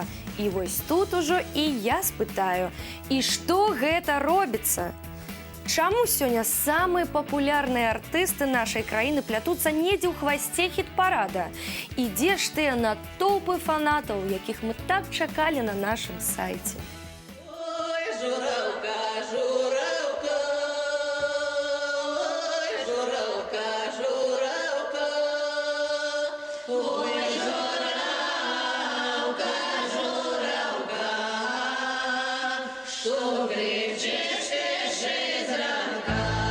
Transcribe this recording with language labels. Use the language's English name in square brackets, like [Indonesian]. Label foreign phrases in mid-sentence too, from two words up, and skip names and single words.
[Belarusian] І вось тут ужо і я спытаю, і што гэта робіцца? Чаму сёння самыя папулярныя артысты нашай краіны плятуцца недзе ў хвасце хіт-парада? І дзе ж тыя натоўпы фанатаў, якіх мы так чакалі на нашым сайце? [Ukrainian] Ой, журавка, журавка, ой, журавка, журавка, ой, журавка, журавка, що кричиш ти ще зранка?